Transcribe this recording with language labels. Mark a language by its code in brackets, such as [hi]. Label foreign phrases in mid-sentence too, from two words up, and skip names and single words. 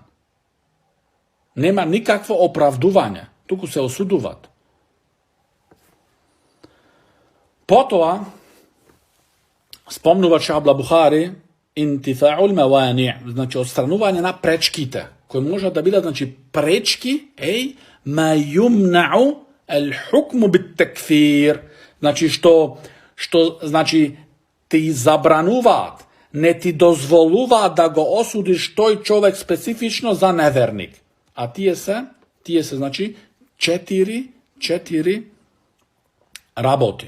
[mk] Нема никакво оправдување, туку се осудуват. Потоа, спомнува шех Абдул Бухари, [ar] انتفاء الموانع, [mk] значи отстранување на пречките, кои можат да бидат, значи, пречки, [ar] ما يمنع الحكم بالتكفير, [mk] значи, што значи, ти забрануваат, не ти дозволуваат да го осудиш тој човек специфично за неверник. А тие се, значи, четири работи.